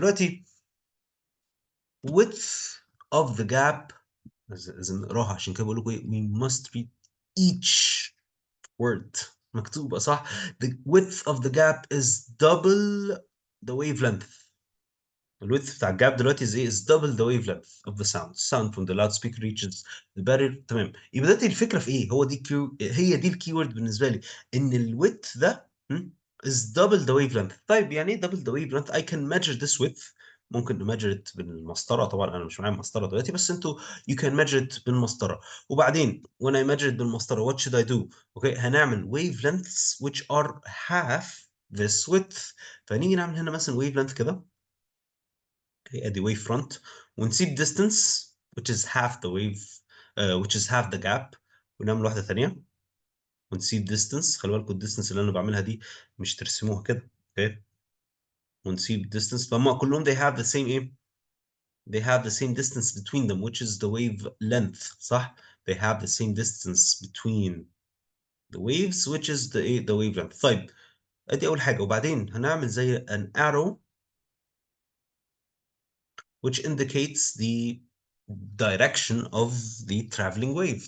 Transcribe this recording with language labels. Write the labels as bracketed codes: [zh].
[ar] دلوقتي [en] width of the gap [ar] لازم نقراها عشان كده بقول لكم ايه [en] we must read each word [ar] مكتوبة صح. [en] the width of the gap is double the wavelength. [ar] الويدث بتاع الجاب دلوقتي [en] is double the wavelength of the sound. Sound from the loudspeaker reaches the barrier. [ar] تمام. يبقى دلوقتي الفكره في ايه؟ هي دي الكيورد بالنسبه لي ان الويدث ده [en] is double the wavelength. [ar] طيب يعني ايه [en] double the wavelength؟ I can measure this width. [ar] ممكن نمجر بالمسطره. طبعا انا مش معايا مسطره دلوقتي بس انتوا [en] you can measure it [ar] بالمسطره. وبعدين [en] when I measure it [ar] بالمسطره [en] what should I do؟ [ar] اوكي هنعمل [en] wavelengths which are half this width. [ar] فنيجي نعمل هنا مثلا [en] wavelength [ar] كده ادي [en] wave front [ar] ونسيب [en] distance which is half the wave which is half the gap [ar] ونعمل واحدة ثانية ونسيب [en] distance. [ar] خلي بالكم الديستنس اللي انا بعملها دي مش ترسموها كده اوكي ونسيب distance فهم كلهم [en] they have the same [ar] ايه [en] they have the same distance between them, which is the wavelength. [ar] صح؟ [en] they have the same distance between the waves, which is the wavelength. [ar] طيب ادي اول حاجه، وبعدين هنعمل زي [en] an arrow which indicates the direction of the traveling wave.